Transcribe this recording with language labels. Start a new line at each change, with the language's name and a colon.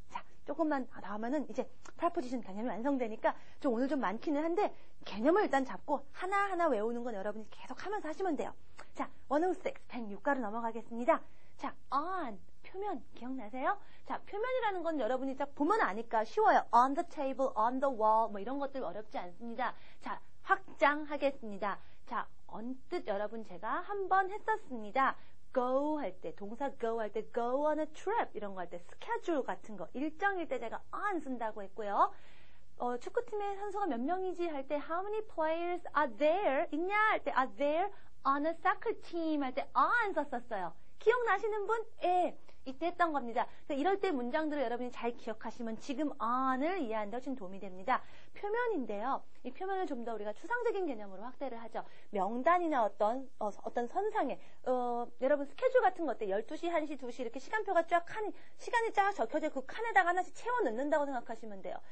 Korean: 자, 조금만 더 하면은 이제 프라포지션 개념이 완성되니까 오늘 좀 많기는 한데 개념을 일단 잡고 하나하나 외우는 건 여러분이 계속 하면서 하시면 돼요. 자, 106, 106가로 넘어가겠습니다. 자, on, 표면 기억나세요? 자, 표면이라는 건 여러분이 딱 보면 아니까 쉬워요.
English: on the table, on the wall
Korean: 이런 것들 어렵지 않습니다. 자, 확장하겠습니다. 자, 언뜻 여러분 제가 한번 했었습니다. go 할 때, 동사 go 할 때,
English: go on a trip
Korean: 이런 거 할 때, schedule 같은 거, 일정일 때 제가 on 쓴다고 했고요. 축구팀의 선수가 몇 명이지 할 때,
English: how many players are there?
Korean: 있냐 할 때,
English: are there on a soccer team 할 때, on
Korean: 썼었어요. 기억나시는 분? 예. 이때 했던 겁니다. 그래서 이럴 때 문장들을 여러분이 잘 기억하시면 지금 on을 이해하는 데 훨씬 도움이 됩니다. 표면인데요. 이 표면을 좀 더 우리가 추상적인 개념으로 확대를 하죠. 명단이나 어떤 선상에 여러분 스케줄 같은 것들 12시, 1시, 2시 이렇게 시간표가 시간이 쫙 적혀져 그 칸에다가 하나씩 채워 넣는다고 생각하시면 돼요.